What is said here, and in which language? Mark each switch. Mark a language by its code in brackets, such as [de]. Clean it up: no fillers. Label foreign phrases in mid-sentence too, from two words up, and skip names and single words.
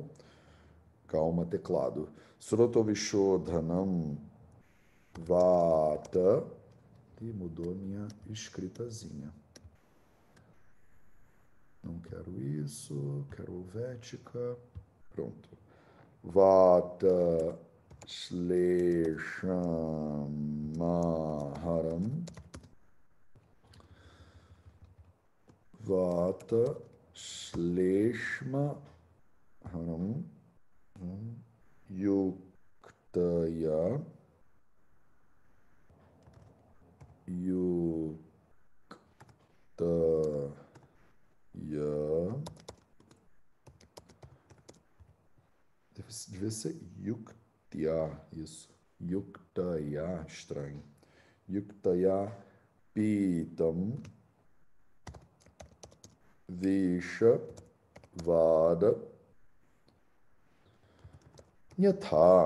[pt] Calma, teclado. [sa] Srotovishodhanam vata. [pt] E mudou a minha escritazinha. Não quero isso. Quero Vética. Pronto. [sa] Vata Shleshamaharam. Vata Shleshmaharam. Yuktaya. Yuktaya. [pt] Devia ser Yuktya, isso. Yuktaya, estranho. [sa] Yuktaya Pitam Visha Vada Nyatha.